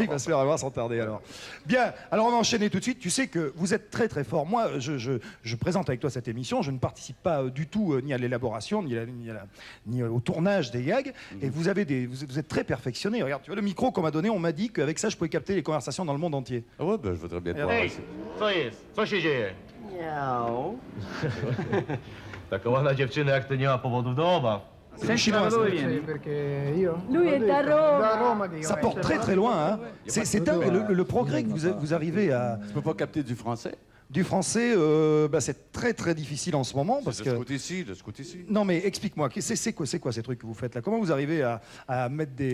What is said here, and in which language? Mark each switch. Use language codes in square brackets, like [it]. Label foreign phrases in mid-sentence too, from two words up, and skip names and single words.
[fr] Il va se faire avoir sans tarder alors. Bien, alors on va enchaîner tout de suite. Tu sais que vous êtes très très fort. Moi, je présente avec toi cette émission. Je ne participe pas du tout ni à l'élaboration, ni au tournage des gags. Et vous êtes très perfectionné. Regarde, tu vois le micro qu'on m'a donné, on m'a dit qu'avec ça, je pouvais capter les conversations dans le monde entier. Ah ouais, ben je voudrais bien te voir. [pl] Hej, co jest? Co się dzieje? Miau. Taka ładna dziewczyna jak ty nie ma powodów do obaw. [fr] C'est chinois. Lui est à Rome. Ça porte très très loin. Hein. C'est dingue le progrès que vous arrivez à... Tu peux pas capter du français? Du français, c'est très très difficile en ce moment parce que... De ce côté-ci. Non mais explique-moi, c'est quoi ces trucs que vous faites là? Comment vous arrivez à mettre des...